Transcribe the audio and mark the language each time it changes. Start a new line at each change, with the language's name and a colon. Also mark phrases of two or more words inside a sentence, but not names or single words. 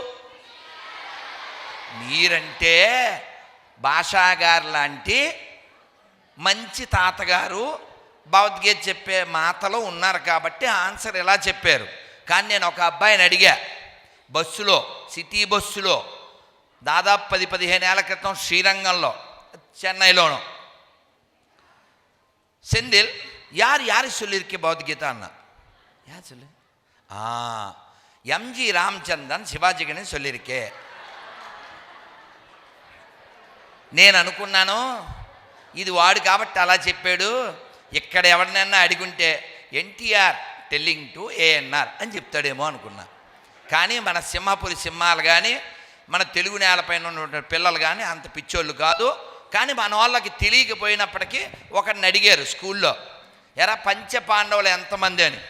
Telugu: మీరంటే భాషాగారు లాంటి మంచి తాతగారు భగవద్గీత చెప్పే మాటలో ఉన్నారు కాబట్టి ఆన్సర్ ఎలా చెప్పారు. కానీ నేను ఒక అబ్బాయిని అడిగా బస్సులో, సిటీ బస్సులో, దాదాపు 10-15 ఏళ్ల క్రితం శ్రీరంగంలో, చెన్నైలోనూ,
Tamil: செந்தில் யார் சொல்லியிருக்கே பகவத்கீதா அண்ணா? யார் சொல்லு? எம்ஜி రామచంద్రన్ శివాజీగని சொல்லியிருக்கே.
Telugu: నేను అనుకున్నాను ఇది వాడు కాబట్టి అలా చెప్పాడు, ఇక్కడ ఎవరినైనా అడిగుంటే ఎన్టీఆర్
English: telling to
Telugu: ఏఎన్ఆర్ అని చెప్తాడేమో అనుకున్నా. కానీ మన సింహాపురి సింహాలు కానీ మన తెలుగు నేలపైన ఉన్న పిల్లలు కానీ అంత పిచ్చోళ్ళు కాదు, కానీ మన వాళ్ళకి తెలియకపోయినప్పటికీ ఒకరిని అడిగారు స్కూల్లో, ఎరా పంచపాండవులు ఎంతమంది అని.